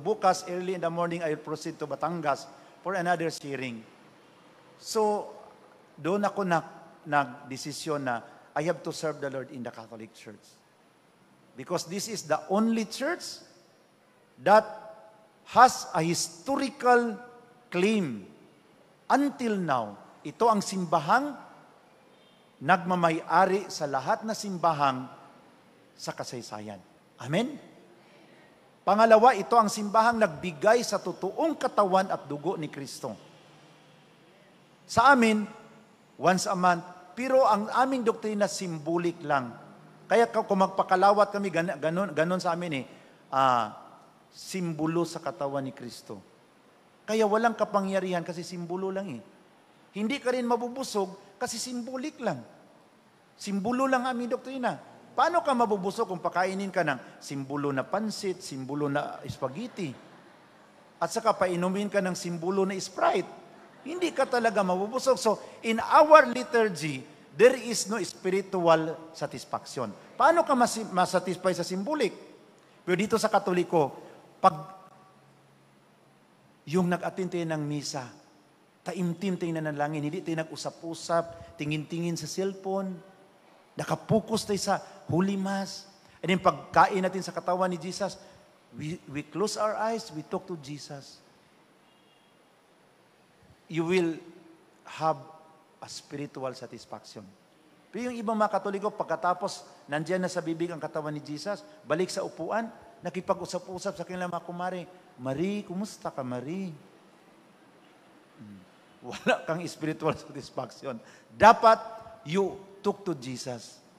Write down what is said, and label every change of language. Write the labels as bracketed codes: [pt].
[tl] Bukas, [en] early in the morning, I will proceed to Batangas for another sharing. [tl] So, doon ako nagdesisyon na [en] I have to serve the Lord in the Catholic Church. Because this is the only church that has a historical claim. Until now, [tl] ito ang simbahang nagmamay-ari sa lahat na simbahang sa kasaysayan. Amen? Pangalawa, ito ang simbahang nagbigay sa totoong katawan at dugo ni Kristo. Sa amin, [en] once a month, [tl] pero ang aming doktrina symbolic lang. Kaya kung magpakalawat kami, ganon sa amin simbolo sa katawan ni Kristo. Kaya walang kapangyarihan kasi simbolo lang eh. Hindi ka rin mabubusog kasi symbolic lang. Simbolo lang aming doktrina. Paano ka mabubusog kung pakainin ka ng simbolo na pansit, simbolo na spaghetti, at saka painumin ka ng simbolo na Sprite? Hindi ka talaga mabubusog. [en] So, in our liturgy, there is no spiritual satisfaction. [tl] Paano ka masatisfy sa symbolic? Pero dito sa Katoliko, pag yung nag-attend tayo ng misa, taimtim tayo na nanalangin, hindi tayo nag-usap-usap, tingin-tingin sa cellphone, nakapokus tayo sa Holy Mass. [en] And then [tl] pagkain natin sa katawan ni Jesus, [en] we close our eyes, we talk to Jesus. You will have a spiritual satisfaction. [tl] Pero yung ibang mga Katoliko, pagkatapos nandiyan na sa bibig ang katawan ni Jesus, balik sa upuan, nakipag-usap-usap sa kanilang mga kumare, Marie, kumusta ka, Marie? Wala kang [en] spiritual satisfaction. [tl] Dapat [en] you talk to Jesus.